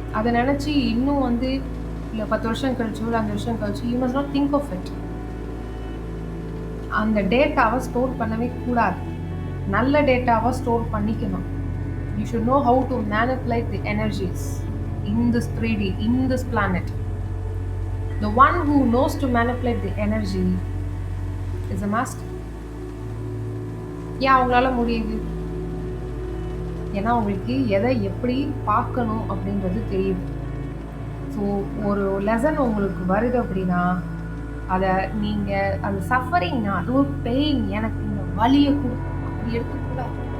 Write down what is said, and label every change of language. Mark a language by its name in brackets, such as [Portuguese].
[Tamil] அதை நினைச்சு இன்னும் வந்து இல்லை 10 வருஷம் கழிச்சு இல்லை 5 வருஷம் கழிச்சு [English] You must not think of it. [Tamil] அந்த டேட்டாவை ஸ்டோர் பண்ணவே கூடாது. நல்ல டேட்டாவை ஸ்டோர் பண்ணிக்கணும். [English] You should know how to manipulate the energies in this 3D, in this planet. The one who knows to manipulate the energy is a master. [Tamil] ஏன் அவங்களால முடியுது? ஏன்னா அவங்களுக்கு எதை எப்படி பார்க்கணும் அப்படின்றது தெரியுது. ஸோ ஒரு லெசன் உங்களுக்கு வருது அப்படின்னா, அத நீங்க அந்த சஃபரிங்னா அது ஒரு பெயின், எனக்கு இந்த வலிய குடுக்கும் அப்படி எடுத்துக்கூடாது.